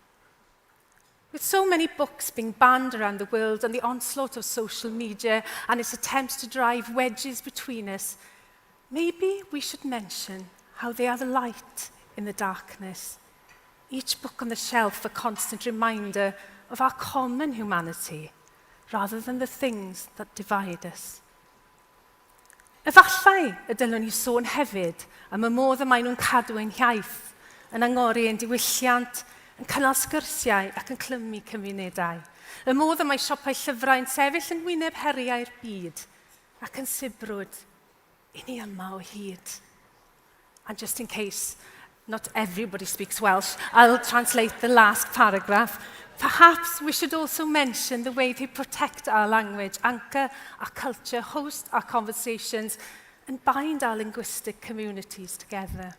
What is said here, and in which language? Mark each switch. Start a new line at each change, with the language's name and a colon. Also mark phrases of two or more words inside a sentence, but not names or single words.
English: With so many books being banned around the world and the onslaught of social media and its attempts to drive wedges between us, maybe we should mention how they are the light in the darkness. Each book on the shelf a constant reminder of our common humanity, rather than the things that divide us.
Welsh: Efallai y dylwn ni sôn hefyd am y modd y maen nhw'n cadw ein hiaith, yn angori ein diwylliant, yn cynnal sgyrsiau ac yn clymu cymunedau. Y modd y mae siopau llyfrau yn sefyll yn wyneb heriau'r byd ac yn sibrwd I ni yma o hyd.
English: And just in case Not everybody speaks Welsh. I'll translate the last paragraph. Perhaps we should also mention the way they protect our language, anchor our culture, host our conversations, and bind our linguistic communities together.